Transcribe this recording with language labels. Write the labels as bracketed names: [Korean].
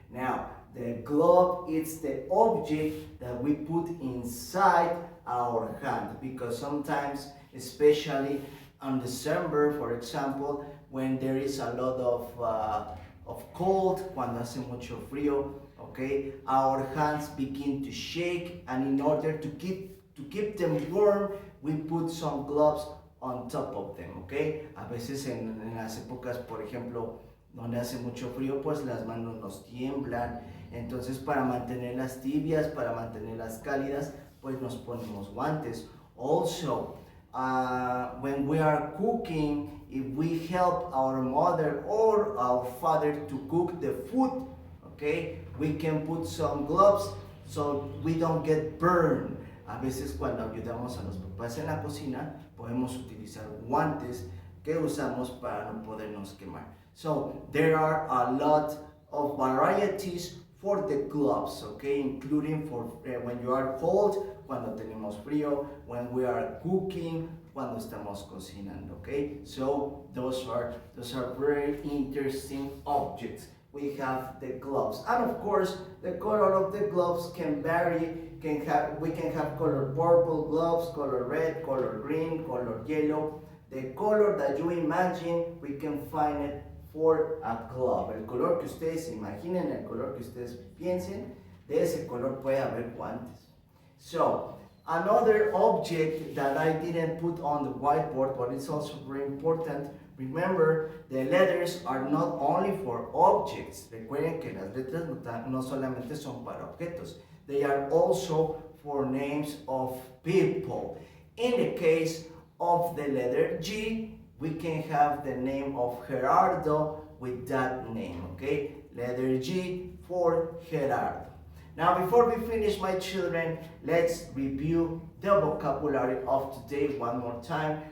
[English] Now, the glove is the object that we put inside our hand, because sometimes, especially on December, for example, when there is a lot of cold, [Spanish] cuando hace mucho frío, [English] okay, our hands begin to shake, and in order to keep them warm, we put some gloves on top of them, okay? [Spanish] A veces en las épocas, por ejemplo, donde hace mucho frío, pues las manos nos tiemblan Entonces, para mantenerlas tibias, para mantenerlas cálidas, pues nos ponemos guantes. [English] Also, when we are cooking, if we help our mother or our father to cook the food, okay, we can put some gloves so we don't get burned. [Spanish] A veces cuando ayudamos a los papás en la cocina, podemos utilizar guantes que usamos para no podernos quemar. [English] So there are a lot of varieties for the gloves, okay, including for when you are cold, [Spanish] cuando tenemos frío, [English] when we are cooking, [Spanish] cuando estamos cocinando, [English] okay. So those are very interesting objects. We have the gloves, and of course the color of the gloves can vary. We can have color purple gloves, color red, color green, color yellow. The color that you imagine, we can find it for a glove. [Spanish] El color que ustedes imaginen, el color que ustedes piensen, de ese color puede haber guantes. [English] So, another object that I didn't put on the whiteboard, but it's also very important. Remember, the letters are not only for objects. [Spanish] Recuerden que las letras no solamente son para objetos. [English] They are also for names of people. In the case of the letter G, we can have the name of Gerardo with that name, okay? Letter G for Gerardo. Now, before we finish, my children, let's review the vocabulary of today one more time.